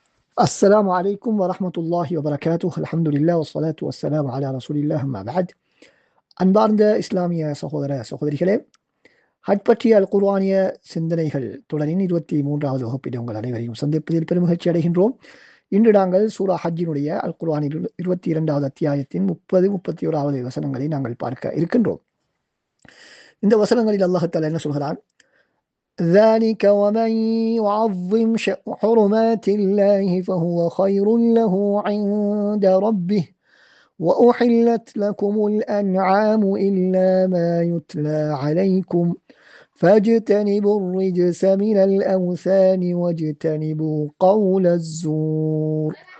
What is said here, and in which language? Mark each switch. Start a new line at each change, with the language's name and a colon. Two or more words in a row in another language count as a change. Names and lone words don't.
Arabic: السلام عليكم ورحمة الله وبركاته. الحمد لله والصلاة والسلام على رسول الله ما بعد.
Tamil: அன்பார்ந்த இஸ்லாமிய சகோதர சகோதரிகளே, ஹஜ் பற்றிய அல் குர்ஆனிய சிந்தனைகள் தொடரின் 23வது வகுப்பில் உங்கள் அனைவரையும் சந்திப்பதில் பெருமகிழ்ச்சி அடைகின்றோம். இன்று நாங்கள் சூரா ஹஜ்ஜினுடைய அல் குர்ஆனின் 22வது அத்தியாயத்தின் 30-31வது வசனங்களை நாங்கள் பார்க்க இருக்கின்றோம். இந்த வசனங்களில்
Arabic: الله تعالى
Tamil: என்ன சொல்கிறான்?
Arabic: ذلك ومن يعظم حرمات الله فهو خير له عند ربه وأحلت لكم الأنعام إلا ما يتلى عليكم فاجتنبوا الرجس من الأوثان واجتنبوا قول الزور